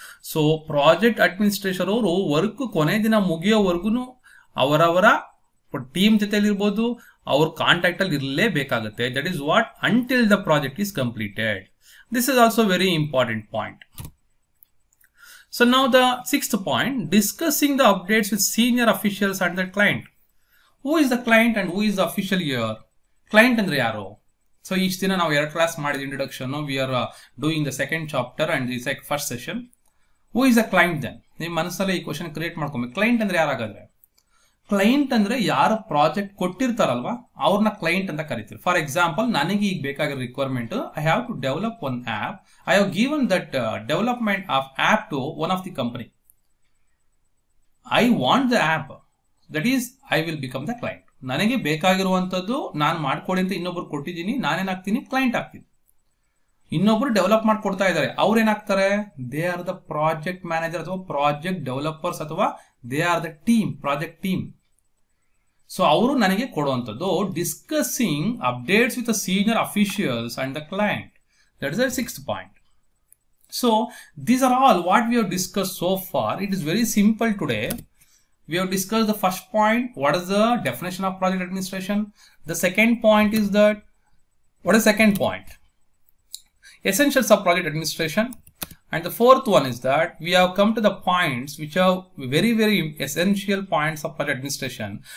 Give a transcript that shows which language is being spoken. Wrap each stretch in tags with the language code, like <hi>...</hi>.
<kn>So project administrator ಅವರು work ಕೊನೆ ದಿನ ಮುಗಿಯೋವರೆಗೂ ಅವರವರ ಟೀಮ್ ಜೊತೆಲಿ ಇರ್ಬೋದು, ಅವ್ರ ಕಾಂಟ್ಯಾಕ್ಟ್ ಅಲ್ಲಿ ಇರಲೇಬೇಕಾಗುತ್ತೆ.</kn> <en>That is what until the project is completed. This is also very important point. So now the sixth point, discussing the updates with senior officials and the client. Who is the client and who is the official here? Client</en> <kn>andre yaru?</kn> <en>So each dina</en> <kn>ನಾವು ಎರಡು class ಮಾಡಿದ</kn> <en>introduction, we are doing the second chapter and this like first session. Who is the client then?</en> <kn>ನಿಮ್ಮ ಮನಸ್ಸಲ್ಲಿ ಈ question create ಮಾಡ್ಕೊಬೇಕು. Client ಅಂದ್ರೆ ಯಾರಾಗಾದ್ರೆ? Client ಅಂದ್ರೆ ಯಾರು ಪ್ರಾಜೆಕ್ಟ್ ಕೊಟ್ಟಿರ್ತಾರಲ್ವಾ ಅವ್ರನ್ನ ಕ್ಲೈಂಟ್ ಅಂತ ಕರಿತೀವಿ.</kn> <en>for example,</en> <kn>ನನಗೆ ಈಗ ಬೇಕಾಗಿರೋ requirement,</kn> <en>I have to develop one app. I have given that development of app to one of the company. I want the app, that is I will become the client.</en> <kn>ನನಗೆ ಬೇಕಾಗಿರುವಂತದ್ದು ನಾನು ಮಾಡ್ಕೊಡಿ ಅಂತ ಇನ್ನೊಬ್ರು ಕೊಟ್ಟಿದ್ದೀನಿ, ನಾನೇನಾಗ್ತೀನಿ? Client ಆಗ್ತೀನಿ. ಇನ್ನೊಬ್ರು develop ಮಾಡ್ಕೊಡ್ತಾ ಇದ್ದಾರೆ, ಅವ್ರೇನಾಗ್ತಾರೆ?</kn> <en>They are the project manager ಅಥವಾ project developers ಅಥವಾ they are the team, project team. So</en> <kn>ಅವರು ನನಗೆ ಕೊಡುವಂಥದ್ದು</kn> <en>Discussing updates with the senior officials and the client. That is the sixth point. So these are all what we have discuss so far. It is very simple today. We have discussed the first point, what is the definition of project administration. The second point is that, what is second point? Essentials of project administration. And the fourth one is that we have come to the points which are very, very essential points of project administration.</en>